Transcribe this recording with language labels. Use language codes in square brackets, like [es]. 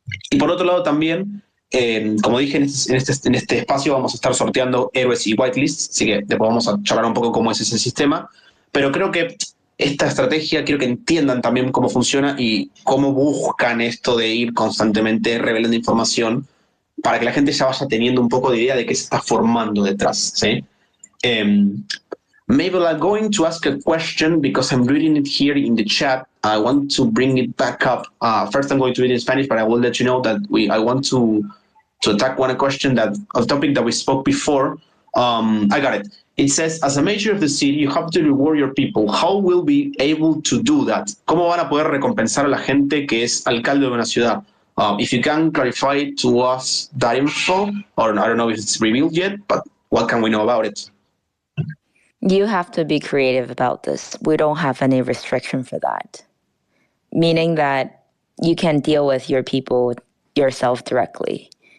[es] Y por otro lado también, como dije, en este espacio vamos a estar sorteando héroes y whitelists, así que después vamos a charlar un poco cómo es ese sistema, pero creo que esta estrategia quiero que entiendan también cómo funciona y cómo buscan esto de ir constantemente revelando información para que la gente ya vaya teniendo un poco de idea de qué se está formando detrás, ¿sí? [en] Um, Mabel, I'm going to ask a question because I'm reading it here in the chat. I want to bring it back up. First, I'm going to read it in Spanish, but I will let you know that I want to attack one question that a topic that we spoke before. I got it. It says, as a mayor of the city, you have to reward your people. How will be able to do that? [es] ¿Cómo van a poder recompensar a la gente que es alcalde de una ciudad? [en] If you can clarify to us that info, or I don't know if it's revealed yet, but what can we know about it? You have to be creative about this. We don't have any restriction for that. Meaning that you can deal with your people yourself directly.